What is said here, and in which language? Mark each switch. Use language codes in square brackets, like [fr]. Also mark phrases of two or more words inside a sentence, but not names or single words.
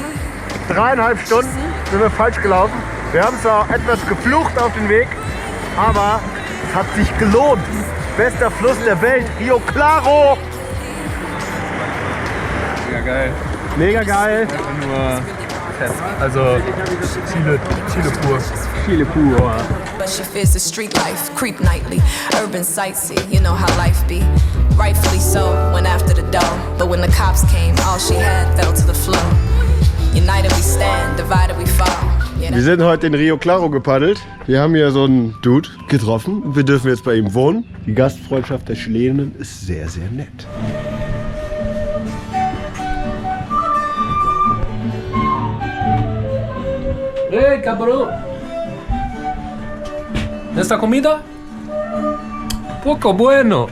[de] 3,5 Stunden sind wir falsch gelaufen. Wir haben zwar etwas geflucht auf den Weg, aber es hat sich gelohnt. Bester Fluss der Welt, Rio Claro. Mega geil. Mega geil. Einfach nur fest. Also Chile pur. Chile pur. [en] But she fears the street life, creep nightly, urban sightsee, you know how life be. Rightfully so, went after the dough. But when the cops came, all she had fell to the floor. United we stand, divided we fall. [de] Wir sind heute in Rio Claro gepaddelt. Wir haben hier so einen Dude getroffen. Wir dürfen jetzt bei ihm wohnen. Die Gastfreundschaft der Chilenen ist sehr, sehr nett. [es] Hey, cabrón. ¿Esta comida? Poco bueno.